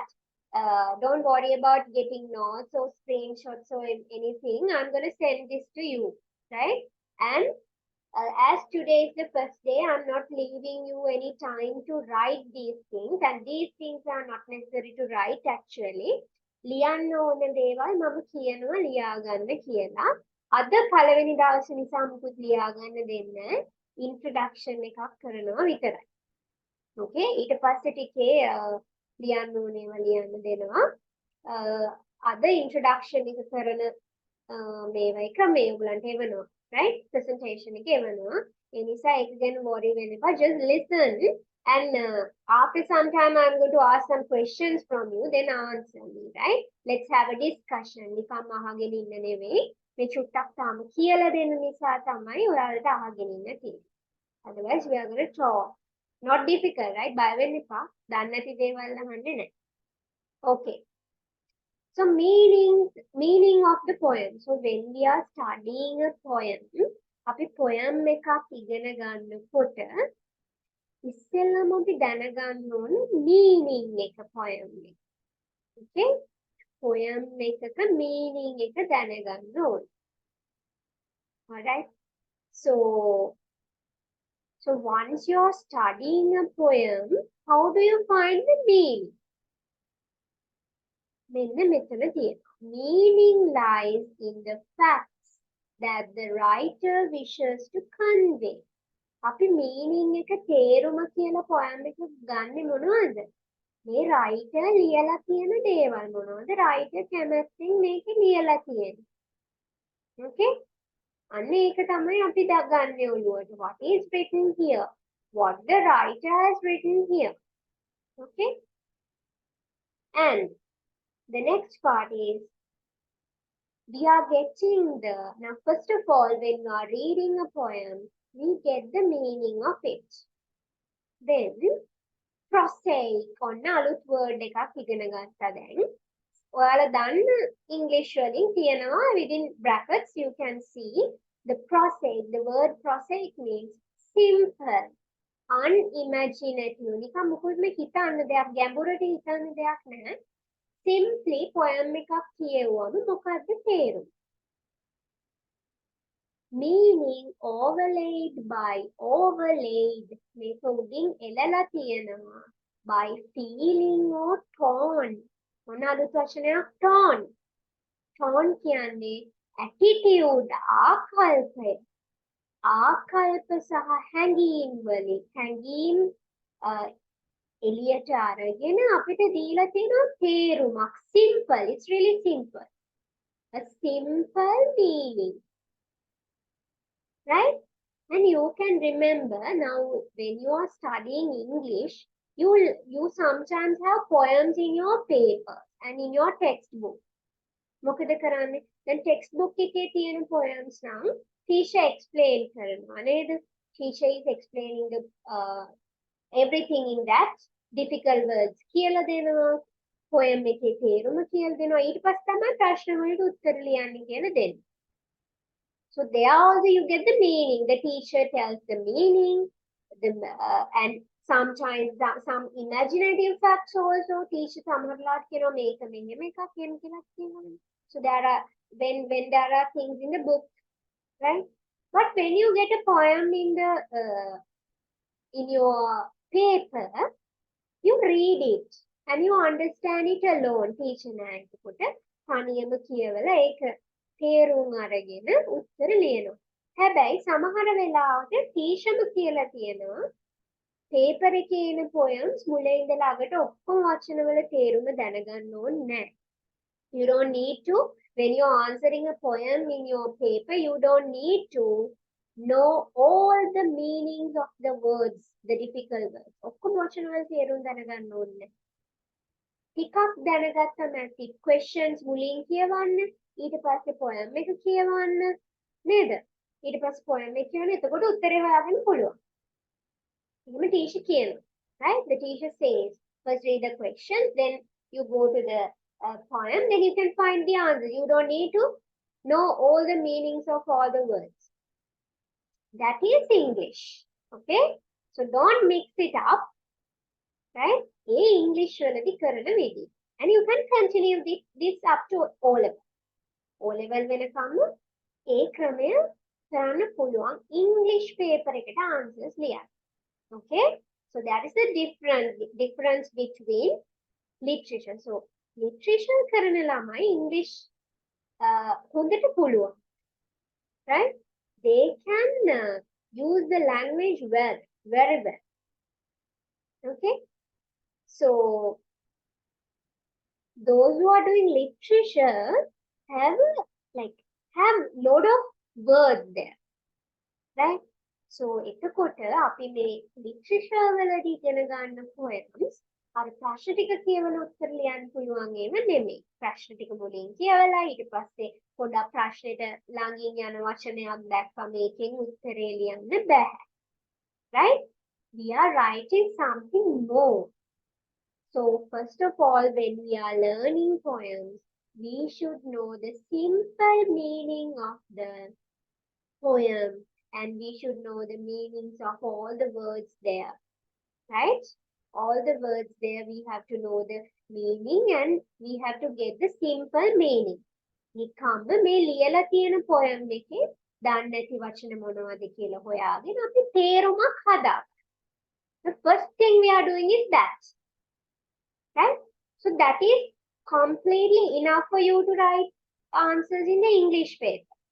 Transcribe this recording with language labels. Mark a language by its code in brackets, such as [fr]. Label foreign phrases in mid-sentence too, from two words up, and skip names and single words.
[en] Don't worry about getting notes or screenshots or anything. I'm going to send this to you, right? And as today is the first day, I'm not leaving you any time to write these things. And these things are not necessary to write actually. [si] ලියන්න ඕන දේවල් මම කියනවා ලියාගන්න කියලා. අද පළවෙනි දවසේ නිසා මුකුත් ලියාගන්න දෙන්නේ ඉන්ට්‍රොඩක්ෂන් එකක් කරනවා විතරයි. ඕකේ ඊට පස්සේ ටිකේ ලියන්න ඕනේව ලියන්න දෙනවා. අද ඉන්ට්‍රොඩක්ෂන් එක කරන මේවා එක මේ උගලන්ට එවනවා. Right? Presentation එක එවනවා. ඒ නිසා ඒක ගැන worry වෙන්න එපා. [en] Just listen and after some time I'm going to ask some questions from you, then answer me, right? Let's have a discussion. [si] නිකම් අහගෙන ඉන්න නෙවෙයි. මේ චුට්ටක් තාම කියලා දෙන්න නිසා තමයි ඔයාලට අහගෙන ඉන්න තියෙන්නේ. [en] Otherwise we are going to talk. Not difficult, right? [si] බය වෙන්න එපා. දන්නේ නැති දේවල් අහන්නේ නැහැ. [en] Okay. So meaning of the poem. So when we are studying a poem, [si] අපි poem එකක් ඉගෙන ගන්නකොට ඉස්සෙල්ලාම අපි දැනගන්න ඕන meaning එක poem එක. [en] Okay? Poem [si] එකක meaning එක දැනගන්න ඕන. [en] Alright? So once you're studying a poem, how do you find the meaning? Meaning lies in the facts that the writer wishes to convey. [si] අපි meaning එක තේරුම කියලා poem එක ගන්නෙ මොනවද? මේ writer ලියලා තියෙන දේවල් මොනවද? writer කැමැත්තෙන් මේක ලියලා තියෙන්නේ. Okay? අන්න ඒක තමයි අපි ගන්නෙ ඔළුවට. [en] What is written here? What the writer has written here. Okay? And the next part is we are getting now first of all, when you are reading a poem, we get the meaning of it. Then prosaic [si] ඔන්න අලුත් word එකක් ඉගෙන ගත්තා දැන්. ඔයාලා දන්න English වලින් තියෙනවා [en] within brackets you can see the prosaic. The word prosaic means simple, unimaginative. [si] නිකන් මොකද මේ හිතන්න දෙයක් ගැඹුරට හිතන්න දෙයක් නැහැ. [en] Simply poem [si] එකක් කියවුවම මොකද්ද තේරුම? [en] Meaning overlaid [si] මේක උඩින් එලලා තියෙනවා [en] by feeling or tone. [si] මොන අලුත් වචනයක් tone. Tone කියන්නේ attitude ආකල්පය. ආකල්ප සහ හැඟීම් වලින් හැඟීම් එලියට අරගෙන අපිට දීලා තියෙනවා තේරුමක්. [en] Simple. It's really simple. A simple meaning. Right? And you can remember now when you are studying English, you sometimes have poems in your paper and in your textbook. [si] මොකද කරන්නේ? දැන් textbook එකේ තියෙන poems නම් [en] teacher explain [si] කරනවා නේද? [en] Teacher is explaining the everything in that difficult words [si] කියලා දෙනවා. poem එකේ තේරුම කියලා දෙනවා. ඊට පස්සේ තමයි ප්‍රශ්න වලට උත්තර ලියන්න කියලා දෙන්නේ. [en] So there also you get the meaning. The teacher tells the meaning, and sometimes some imaginative facts also. [si] Teacher සමහරලාට කියනවා මේක මෙහෙම එකක් කියන කියලා කියනවා. [en] So there are when there are things in the book, right? But when you get a poem in your paper, you read it and you understand it alone. [si] Teacher නෑකට තනියම කියවලා ඒක තේරුම් අරගෙන උත්තර ලියනවා. හැබැයි සමහර වෙලාවට ටීචර්ම කියලා තියෙනවා paper එකේ එන poems මුලින් ඉඳලා අගට ඔක්කොම වචනවල තේරුම දැනගන්න ඕනේ නැහැ. [en] You don't need to, when you're answering a poem in your paper, you don't need to know all the meanings of the words, the difficult words. [si] ඔක්කොම වචනවල තේරුම් දැනගන්න ඕනේ නැහැ. ටිකක් දැනගත්තම ඇති questions මුලින් කියවන්න. ඊට පස්සේ poem එක කියවන්න නේද? ඊට පස්සේ poem එක කියවන්න. එතකොට උත්තරේ හොයාගන්න පුළුවන්. එහෙම teacher කියනවා. [en] Right? The teacher says, first read the questions, then You go to the poem, then you can find the answer. You don't need to know all the meanings of all the words. That is English. Okay? So don't mix it up. Right? [si] English වලදී කරන විදිහ. [en] And you can continue this up to O level. [si] O level වෙනකම්ම ඒ ක්‍රමය කරන්න පුළුවන් [en] English paper [si] එකට answers ලියන්න. [en] Okay? So that is the difference between literature. So literature [si] කරන ළමයි English හොඳට පුළුවන්. [en] Right? They can use the language well, very well. Okay? So those who are doing literature have lot of words there. Right? So [si] එතකොට අපි මේ literature වලදී ඉගෙන ගන්න poems අර ප්‍රශ්න ටික කියවලා උත්තර ලියන්න පුළුවන් ඒව නෙමෙයි. ප්‍රශ්න ටික මුලින් කියවලා ඊට පස්සේ පොඩ්ඩක් ප්‍රශ්නෙට ළඟින් යන වචනයක් දැක්කම ඒකෙන් උත්තරේ ලියන්න බෑ. [en] Right? We are writing something more. So first of all, when we are learning poems, we should know the simple meaning of the poem, and we should know the meanings of all the words there. Right? All the words there, we have to know the meaning and we have to get the simple meaning. [si] නිකම්ම මේ ලියලා තියෙන poem එකේ දන්නේ නැති වචන මොනවද කියලා හොයාගෙන අපි තේරුමක් හදාගන්න. [en] The first thing we are doing is that. Right? So that is completely enough for you to write answers in the English paper.